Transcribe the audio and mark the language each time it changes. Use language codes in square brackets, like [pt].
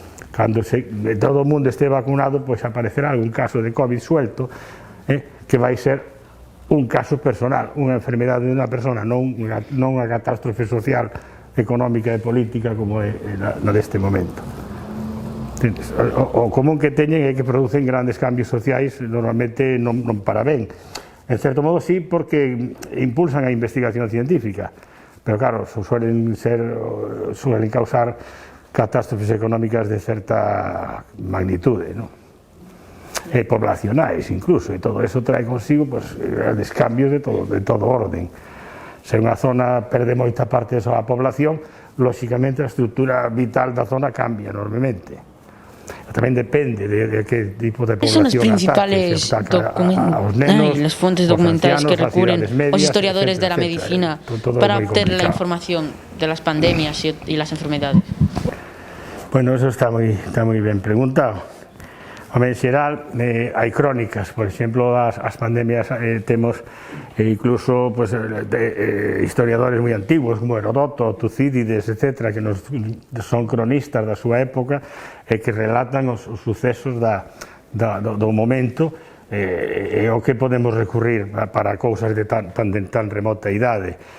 [gl] Cando todo o mundo este vacunado, pois aparecerá algún caso de COVID suelto, que vai ser un caso personal, unha enfermedade de unha persona, non unha catástrofe social, económica e política como é na deste momento. O común que teñen é que producen grandes cambios sociais, normalmente non para ben. En certo modo sí, porque impulsan a investigación científica, pero claro, suelen causar catástrofes económicas de certa magnitude, ¿no? Poblacionais incluso, e [es] todo eso trae consigo pues, grandes cambios de todo orden. [gl] Se unha zona perde moita parte da súa población, lóxicamente a estructura vital da zona cambia enormemente. Tamén depende de que tipo de población ataque, se ataca aos nenos, [es] las fuentes documentales que recurren los historiadores de la medicina para obtener la información de las pandemias y las enfermedades. [gl] Bueno, eso está moi ben preguntado. En xeral, hai crónicas, por exemplo, as pandemias temos incluso pues, historiadores moi antiguos como Herodoto, Tucídides, etc., que son cronistas da súa época e que relatan os sucesos do momento e o que podemos recurrir para cousas de tan remota idade.